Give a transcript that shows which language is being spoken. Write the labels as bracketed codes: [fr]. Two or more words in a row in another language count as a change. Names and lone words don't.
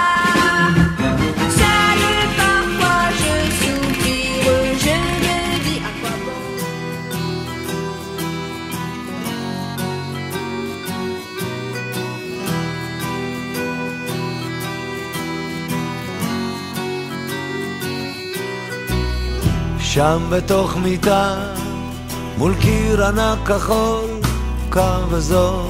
[fr] Seul parfois je soupire, je me dis à quoi bon. [he] שם בתוך מיטה מול קיר ענק כחול, קר וזול,